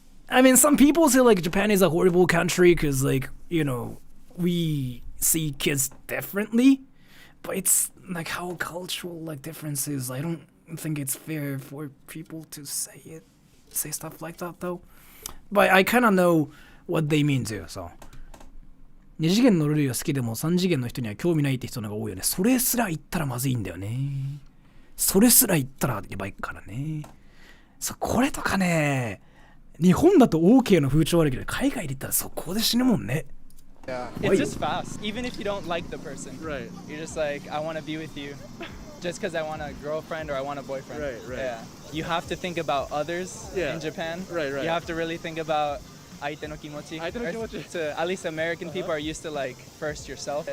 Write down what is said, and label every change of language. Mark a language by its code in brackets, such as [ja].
[en] I mean, some people say like Japan is a horrible country because like, you know, we see kids differently, but it's like how cultural like differences. I don't think it's fair for people to say stuff like that though. But I kind of know what they mean too, so. [ja] 2次元のルールが好きでも3次元の人には興味ないって人の方が多いよね。それすら言ったらまずいんだよね。それすら言ったらやばいからね。そう、これとかね。日本だと OK の風潮あるけど海外で言ったらそこで死ぬもんね。 [en] Yeah. It's just fast. Even if you don't like the person, right? You're just like, I want to be with you, just because I want a girlfriend or I want a boyfriend. Right. Yeah. You have to think about others in Japan. Right. You have to really think about [ja] 相手の気持ち. [en] At least American people are used to like first yourself.